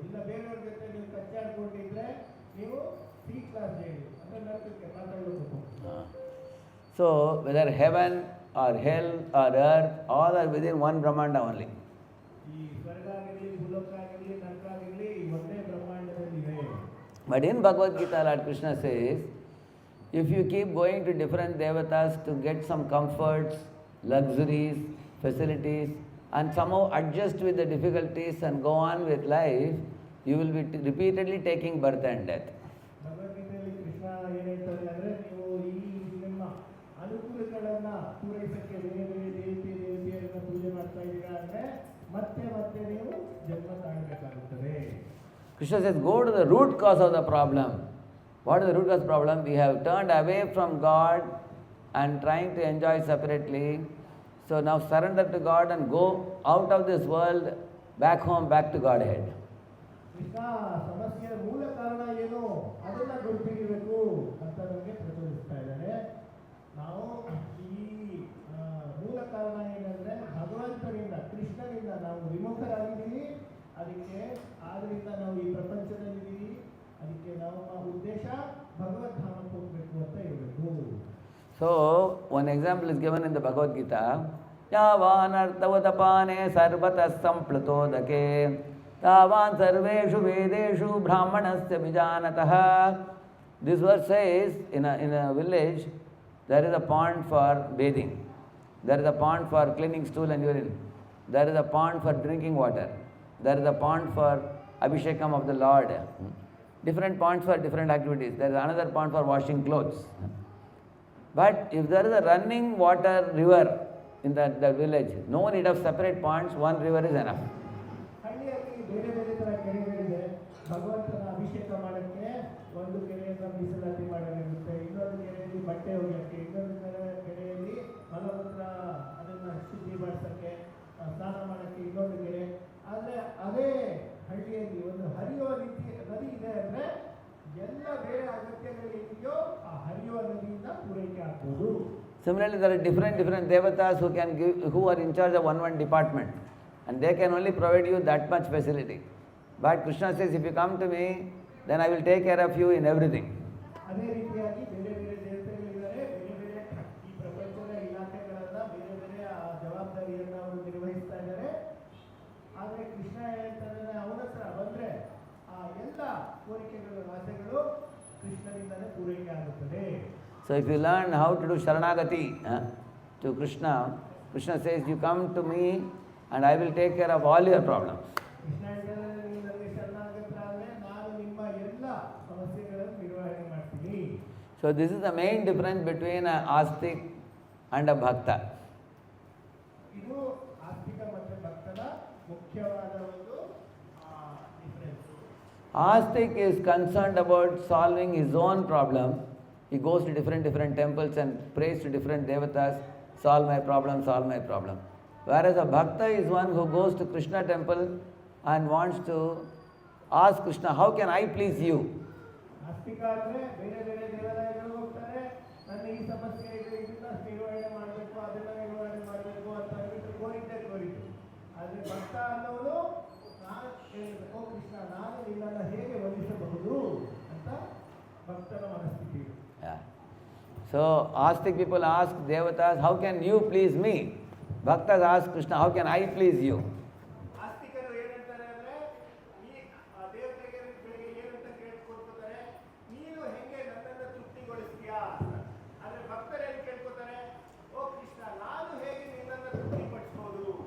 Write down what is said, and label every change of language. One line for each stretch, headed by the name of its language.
Kannada: ಇಲ್ಲ ಬೇರೆಯವ್ರ ಜೊತೆ ನೀವು ಕಚ್ಚಾಡ್ಕೊಂಡಿದ್ರೆ ನೀವು ಸಿ ಕ್ಲಾಸ್ ಜೈಲು ಅಂದರೆ ನರಕಕ್ಕೆ ಪಾತಾಳಕ್ಕೆ ಹೋಗ್ಬೋದು.
English: So whether heaven or hell or earth, all are within one Brahmanda only.
Kannada: ಈ ಸ್ವರ್ಗ ಆಗಿರಲಿ, ಭೂಲೋಕ ಆಗಿರಲಿ, ನರಕ ಆಗಿರಲಿ ಒಂದೇ ಬ್ರಹ್ಮಾಂಡದಲ್ಲಿವೆ.
English: But in Bhagavad Gita, Lord Krishna says, if you keep going to different devatas to get some comforts, luxuries, facilities, and somehow adjust with the difficulties and go on with life, you will be repeatedly taking birth and death.
Kannada: ಭಗವದ್ಗೀತೆಯಲ್ಲಿ ಕೃಷ್ಣ ಏನು ಹೇಳ್ತಾರೆ ಅಂದರೆ, ನೀವು ಈ ನಿಮ್ಮ ಅನುಕೂಲಗಳನ್ನು ಪೂರೈಸಕ್ಕೆ ಬೇರೆ ಬೇರೆ ದೇವಿಯರನ್ನು ಪೂಜೆ ಮಾಡ್ತಾ ಇದ್ದೀರಾ ಅಂದರೆ ಮತ್ತೆ ಮತ್ತೆ ನೀವು ಜನ್ಮ ತಾಳಬೇಕಾಗುತ್ತದೆ.
English: Krishna says, go to the root cause of the problem. What is the root cause of the problem? We have turned away from God and trying to enjoy separately. So now surrender to God and go out of this world, back home, back to Godhead.
Kannada: Krishna ಸಮಸ್ಯೆಯ ಮೂಲ ಕಾರಣ ಏನು ಅದನ್ನ ಗುರುತಿರಬೇಕು ಅಂತ ನಮಗೆ ಪ್ರಚೋದಿಸ್ತಾ ಇದ್ದಾರೆ. ನಾವು ಈ ಮೂಲ ಕಾರಣ ಏನಂದ್ರೆ ಭಗವಂತನಿಂದ, ಕೃಷ್ಣನಿಂದ ನಾವು ವಿಮುಖರಾಗಿದ್ದೀವಿ. ಅದಕ್ಕೆ ಆದ್ರಿಂದ ನಾವು ಈ ಪ್ರಪಂಚದಲ್ಲಿದ್ದೀವಿ. ಅದಕ್ಕೆ ನಮ್ಮ ಉದ್ದೇಶ ಭಗವದ್ಧಾಮಕ್ಕೆ ಹೋಗಬೇಕು ಅಂತ ಹೇಳಬೇಕು.
English: So one example is given in the Bhagavad Gita.
Sanskrit: Yavanartavadapane sarvatas samplutodake tavan sarveshu vedeshu brahmanasya vijanatah.
English: This verse says, in a village, there is a pond for bathing. There is a pond for cleaning stool and urine. There is a pond for drinking water. There is a pond for Abhishekam of the Lord. Different ponds for different activities. There is another pond for washing clothes. But if there is a running water river in the village, no need of separate ponds, one river is enough.
Kannada: ಹಳ್ಳಿಯಲ್ಲಿ ಬೇರೆ ಬೇರೆ ಥರ ಕೆರೆಗಳಿದೆ. ಭಗವಂತನ ಅಭಿಷೇಕ ಮಾಡೋಕ್ಕೆ ಒಂದು ಕೆರೆಯಿಂದ ಮೀಸಲಾತಿ ಮಾಡಲಾಗುತ್ತೆ, ಇನ್ನೊಂದು ಕೆರೆಯಲ್ಲಿ ಬಟ್ಟೆ ಒಗೆಯೋಕ್ಕೆ, ಇನ್ನೊಂದು ಕೆರೆಯಲ್ಲಿ ಮಲಮೂತ್ರ ಅದನ್ನು ಶುದ್ಧಿಪಡಿಸೋಕ್ಕೆ, ಸ್ನಾನ ಮಾಡೋಕ್ಕೆ ಇನ್ನೊಂದು ಕೆರೆ. ಆದರೆ ಅದೇ ಹಳ್ಳಿಯಲ್ಲಿ ಒಂದು ಹರಿಯುವ ನದಿ ಇದೆ ಅಂದರೆ ಎಲ್ಲ ಬೇರೆ ಅಗತ್ಯಗಳು ಏನಿದೆಯೋ ಆ ಹರಿಯುವ ನದಿಯಿಂದ ಪೂರೈಕೆ ಆಗ್ಬೋದು.
English: Similarly, there are different devatas who are in charge of one department, and they can only provide you that much facility. But Krishna says, if you come to me, then I will take care of you in everything.
Kannada: ಅದೇ ರೀತಿಯಾಗಿ ಬೇರೆ ಬೇರೆ ದೇವತೆಗಳಿದ್ದಾರೆ, ಬೇರೆ ಬೇರೆ ಈ ಪ್ರಪಂಚದ ಇಲಾಖೆಗಳನ್ನ ಬೇರೆ ಬೇರೆ ಜವಾಬ್ದಾರಿಯನ್ನ ಅವರು ನಿರ್ವಹಿಸ್ತಾ ಇದ್ದಾರೆ. ಆದರೆ ಕೃಷ್ಣ ಹೇಳ್ತಾರೆ, ಅವನ ಹತ್ರ ಬಂದ್ರೆ ಆ ಎಲ್ಲ ಕೋರಿಕೆಗಳು, ಆಸೆಗಳು ಕೃಷ್ಣನಿಂದಲೇ ಪೂರೈಕೆ ಆಗುತ್ತದೆ.
English: So if you learn how to do Sharanagati to Krishna, Krishna says, you come to me and I will take care of all your problems.
Kannada: Krishna ಹೇಳ್ತಾರೆ, ನೀವು ನನಗೆ ಶರಣಾಗತರಾದರೆ ನಾನು ನಿಮ್ಮ ಎಲ್ಲ ಸಮಸ್ಯೆಗಳನ್ನು ನಿರ್ವಹಣೆ ಮಾಡ್ತೀನಿ.
English: So this is the main difference between an astic and a bhakta.
Kannada: ಇದು ಆಸ್ತಿಕ ಮತ್ತು ಭಕ್ತನ ಮುಖ್ಯವಾದ ಒಂದು difference.
English: Astic is concerned about solving his own problem. He goes to different temples and prays to different devatas, solve my problem, solve my problem. Whereas a bhakta is one who goes to Krishna temple and wants to ask Krishna, how can I please you?
Kannada: ಆಸ್ತಿಕ ಅಂದರೆ ಬೇರೆ ಬೇರೆ ದೇವಾಲಯಗಳು ಹೋಗ್ತಾರೆ, ನನ್ನ ಈ ಸಮಸ್ಯೆ ಇದೆ, ಇದನ್ನ ನಿರ್ವಹಣೆ ಮಾಡಬೇಕು, ಅದನ್ನ ನಿರ್ವಹಣೆ ಮಾಡಬೇಕು ಅಂತ ಹೇಳ್ಬಿಟ್ಟು ಕೋರಿದ್ದು. ಆದರೆ ಭಕ್ತ ಅನ್ನೋನು ನಾನು ಕೇಳಬೇಕು, ಕೃಷ್ಣ ನಾನು ನಿನ್ನನ್ನು ಹೇಗೆ ಒಲಿಸಬಹುದು ಅಂತ ಭಕ್ತನ ಮನಸ್ಥಿತಿ.
English: Yeah. So astic people ask devatas, how can you please me? Bhaktas ask Krishna, how can I please you?
Kannada: ಆಸ್ತಿಕರು ಏನಂತಾರೆ ಅಂದರೆ, ಈ ದೇವತೆಗೆ ಬೆಳಿಗ್ಗೆ ಏನಂತ ಕೇಳ್ಕೊಳ್ತಾರೆ, ನೀನು ಹೆಂಗೆ ನನ್ನನ್ನು ತೃಪ್ತಿಗೊಳಿಸ್ತೀಯಾ. ಆದರೆ ಭಕ್ತರು ಏನು ಕೇಳ್ಕೊತಾರೆ, ಓ ಕೃಷ್ಣ ನಾನು ಹೇಗೆ ನಿನ್ನನ್ನು ತೃಪ್ತಿಪಡಿಸ್ಬೋದು.